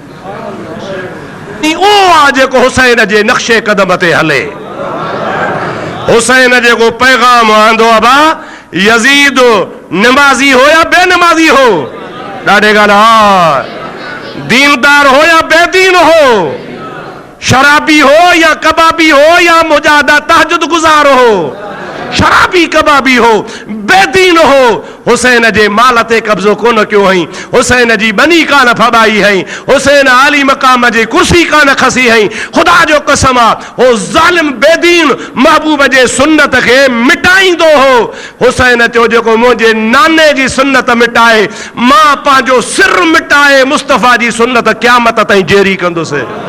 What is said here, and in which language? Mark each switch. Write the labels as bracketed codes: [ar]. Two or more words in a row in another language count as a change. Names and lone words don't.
[sd] उहो आहे जेको हुसैन जे नक्शे कदम ते हले। हुसैन जेको पैगाम आंदो आहे, यज़ीद नमाज़ी हो या बेनमाज़ी हो, ॾाढे ॻाल्हि, दीनदार हो या बेदीन हो, शराबी हो या कबाबी हो या मुजादा तहज्जुद गुजार हो, शराबी कबाबी हो, बेदीन हो, हुसैन जे माल ते कब्ज़ो कोन कयो हई, हुसैन जी बनी कान फबाई हई, हुसैन आली मक़ाम जी कुर्सी कान खसी हई। ख़ुदा जो कसम आ, हो ज़ालिम बेदीन महबूब जे सुन्नत खे मिटाईंदो हो। हुसैन चयो जेको मुंहिंजे नाने जी सुन्नत मिटाए, मां पंहिंजो सिर मिटाए मुस्तफ़ा जी सुन्नत क़यामत ताईं जारी कंदुसि।